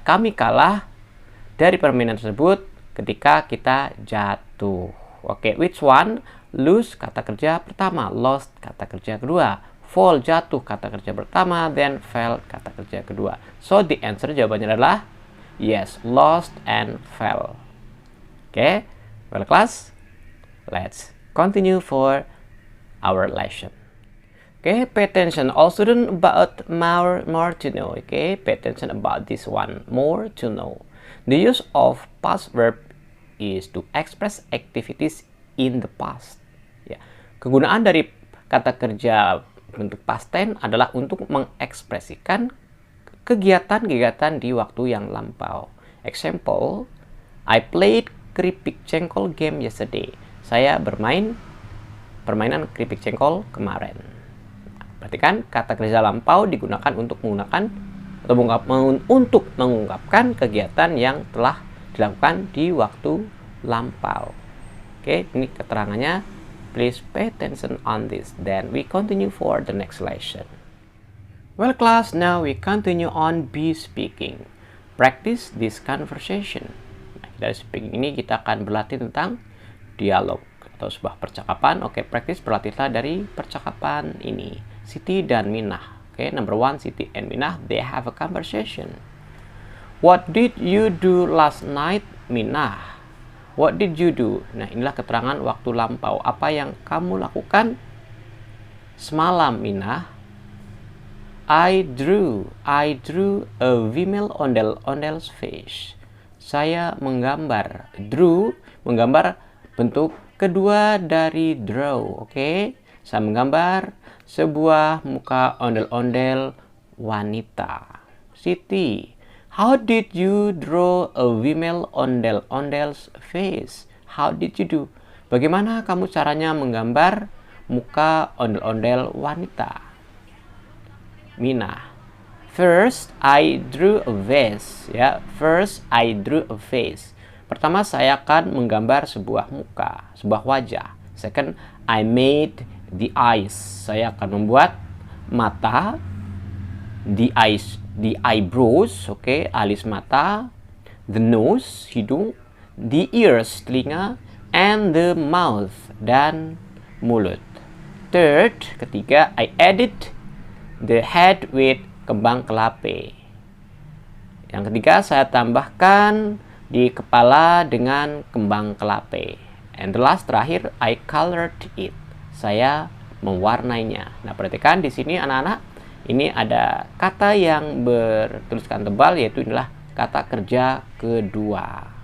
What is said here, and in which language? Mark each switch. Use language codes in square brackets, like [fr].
[id] Kami kalah dari permainan tersebut ketika kita jatuh. Oke, [en] which one? [id] Lose kata kerja pertama, lost kata kerja kedua, fall jatuh kata kerja pertama, then fell kata kerja kedua. [en] So the answer [id] jawabannya adalah [en] yes, lost and fell. Okay, well class, let's continue for our lesson. Okay, pay attention all students about more to know. Okay, pay attention about this one, more to know. The use of past verb is to express activities in the past. [id] Ya, kegunaan dari kata kerja bentuk past tense adalah untuk mengekspresikan kegiatan-kegiatan di waktu yang lampau. [en] Example, I played keripik jengkol game yesterday. [id] Saya bermain permainan keripik jengkol kemarin. Berarti kan kata kerja lampau digunakan untuk mengungkapkan kegiatan yang telah dilakukan di waktu lampau. Oke, ini keterangannya. [en] Please pay attention on this. Then we continue for the next lesson. Well class, now we continue on be speaking. Practice this conversation. [id] Nah, dari speaking ini kita akan berlatih tentang dialog atau sebuah percakapan. Oke, [en] practice [id] berlatihlah dari percakapan ini. Siti dan Minah. [en] Oke, number one, Siti and Minah, they have a conversation. What did you do last night, Minah? What did you do? [id] Nah, inilah keterangan waktu lampau. Apa yang kamu lakukan semalam, Minah? [en] I drew a female ondel's face. [id] Saya menggambar. Drew, menggambar bentuk kedua dari draw. Oke? Saya menggambar sebuah muka ondel-ondel wanita. [en] Siti, how did you draw a female ondel's face? How did you do? [id] Bagaimana kamu caranya menggambar muka ondel-ondel wanita? Minah, [en] First, I drew a vase. Ya, first I drew a vase. [id] Pertama, saya akan menggambar sebuah muka, sebuah wajah. [en] Second, I made the eyes. [id] Saya akan membuat mata, [en] the eyes, the eyebrows, oke, [id] alis mata, [en] the nose, hidung, the ears, telinga, and the mouth, [id] dan mulut. [en] Third, [id] ketiga, [en] I added the head with kembang kelape. [id] Yang ketiga, saya tambahkan di kepala dengan kembang kelape. [en] And the last, [id] terakhir, [en] I colored it. [id] Saya mewarnainya. Nah, perhatikan di sini anak-anak, ini ada kata yang bertuliskan tebal, yaitu inilah kata kerja kedua.